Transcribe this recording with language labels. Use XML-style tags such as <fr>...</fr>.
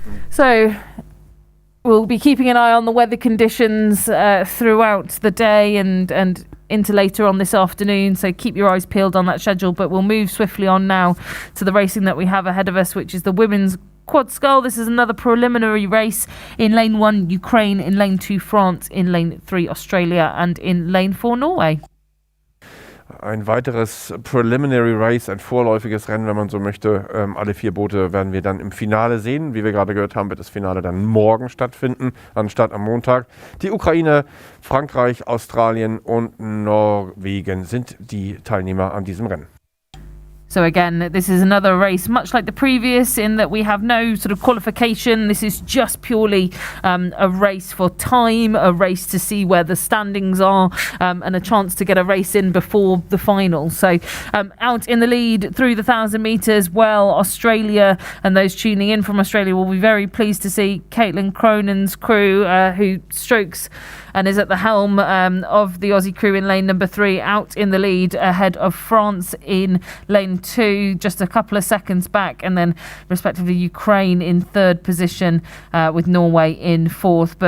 <en>So we'll be keeping an eye on the weather conditions throughout the day and into later on this afternoon. So keep your eyes peeled on that schedule. But we'll move swiftly on now to the racing that we have ahead of us, which is the women's quad scull. This is another preliminary race in lane 1, Ukraine, in lane 2, France, in lane 3, Australia, and in lane 4, Norway.</en> <de>Ein weiteres Preliminary Race, ein vorläufiges Rennen, wenn man so möchte. Alle 4 Boote werden wir dann im Finale sehen. Wie wir gerade gehört haben, wird das Finale dann morgen stattfinden, anstatt am Montag. Die Ukraine, Frankreich, Australien und Norwegen sind die Teilnehmer an diesem Rennen.</de> <en>So again, this is another race, much like the previous, in that we have no sort of qualification. This is just purely a race for time, a race to see where the standings are, and a chance to get a race in before the final. So out in the lead through the 1,000 metres, Australia, and those tuning in from Australia will be very pleased to see Caitlin Cronin's crew, who strokes and is at the helm of the Aussie crew in lane number 3, out in the lead ahead of France in lane 2, just a couple of seconds back, and then respectively Ukraine in 3rd position with Norway in 4th.</en>